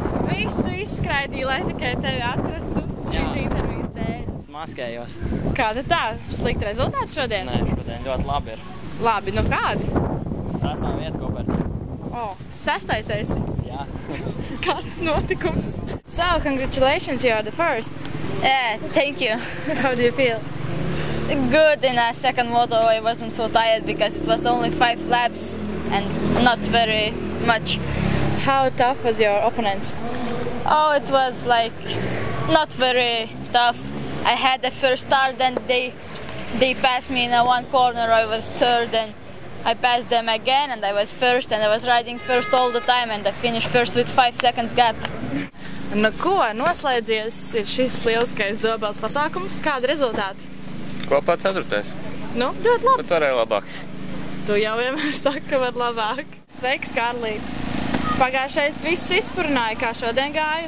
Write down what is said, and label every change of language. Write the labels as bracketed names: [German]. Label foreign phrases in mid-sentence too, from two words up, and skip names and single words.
[Latvian] Visu izskraidīju, lai tikai tevi atrastu šīs intervijas dēļ. Es maskējos. Kāda tā? Slikti rezultāti šodien? Nē, šodien ļoti labi ir. Labi, nu kādi? 6. vieta kopērtā. O, 6. esi? Jā. Kāds notikums? [English] So, congratulations, you are the first. Yeah, thank you. How do you feel? Good. In a second moto I wasn't so tired because it was only 5 laps and not very much. How tough was your opponent? Oh, it was like not very tough. I had the first start and they passed me in one corner. I was third and I passed them again and I was first and I was riding first all the time and I finished first with 5 seconds gap. [Latvian] Nu ko, noslēdzies ir šis lieliskais dobels pasākums. Kādi rezultāti? Kopā 4. Nu, ļoti labi. Bet varēja labāk. Tu jau vienmēr saki, ka var labāk. Sveiks, Kārlī. Pagājušais viss izpurināja, kā šodien gāja?